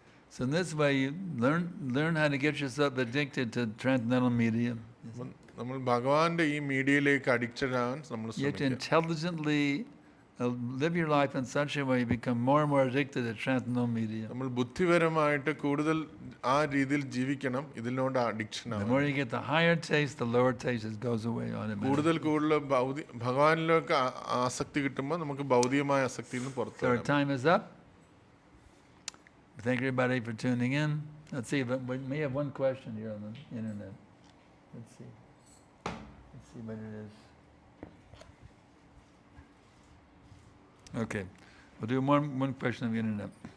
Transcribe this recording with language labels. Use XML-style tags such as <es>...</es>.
<en>So in this way, you learn how to get yourself addicted to transcendental media.</en> <ml>നമ്മൾ ഭഗവാന്റെ ഈ മീഡിയയിലേക്ക് addicted ആവാൻ നമ്മൾ</ml> <en>You have to</en> <ml>ശ്രമിക്കുക.</ml> <en>intelligently live your life in such a way you become more and more addicted to transcendental media.</en> <ml>നമ്മൾ ബുദ്ധിപരമായിട്ട് കൂടുതൽ ആ രീതിയിൽ ജീവിക്കണം, ഇതിനോട് അഡിക്ഷൻ</ml> <en>The</en> <ml>ആവും.</ml> <en>more you get the higher taste, the lower taste just goes away automatically.</en> <ml>കൂടുതൽ ഭഗവാനിലേക്ക് ആസക്തി കിട്ടുമ്പോൾ നമുക്ക് ഭൗതികമായ ആസക്തിയിൽ നിന്ന് പുറത്തു</ml> <en>So our</en> <ml>വരാം.</ml> <en>time is up. Thank everybody for tuning in. Let's see, but we may have one question here on the internet. Let's see. Let's see what it is. Okay, we'll do one question on the internet.</en>